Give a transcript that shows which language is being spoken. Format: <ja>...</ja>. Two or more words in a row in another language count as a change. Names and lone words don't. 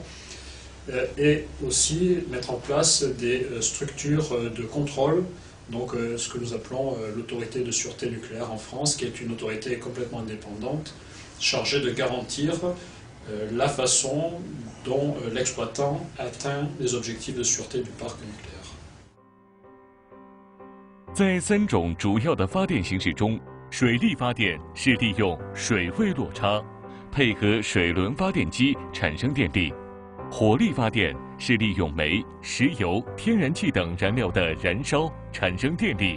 <fr>Et aussi mettre en place des structures de contrôle, donc ce que nous appelons l'autorité de sûreté nucléaire en France, qui est une autorité complètement indépendante, chargée de garantir la façon dont l'exploitant atteint les objectifs de sûreté du parc nucléaire.</fr> <zh>在3种主要的发电形式中，水力发电是利用水位落差，配合水轮发电机产生电力。火力发电是利用煤、石油、天然气等燃料的燃烧产生电力。</zh>